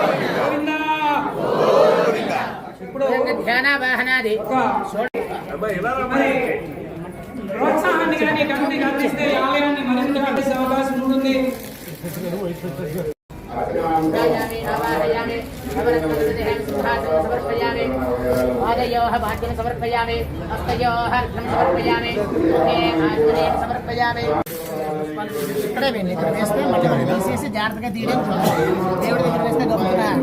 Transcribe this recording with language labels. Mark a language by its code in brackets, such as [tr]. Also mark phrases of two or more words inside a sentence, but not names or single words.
[te] ఇప్పుడు [sa] ధ్యాన వాహనాది [te] మరి ప్రోత్సాహాన్ని కానీ కమిటీ అందిస్తే ఈ ఆలయాన్ని మరింత కట్టించే అవకాశం ఉంటుంది. [sa] ध्यायामि आवाहयामि नवरत्नविग्रहं सिंहासनं समर्पयामि पादयोः भाग्यं समर्पयामि हस्तयोः अर्घ्यं समर्पयामि मुखे आत्मनेयं समर्पयामि [te] ఇక్కడే వెళ్ళి ఇక్కడ వేస్తే మళ్ళీ మనం తీసేసి జాగ్రత్తగా తీయడం చూడాలి. దేవుడి దగ్గర వేస్తే గొప్పగా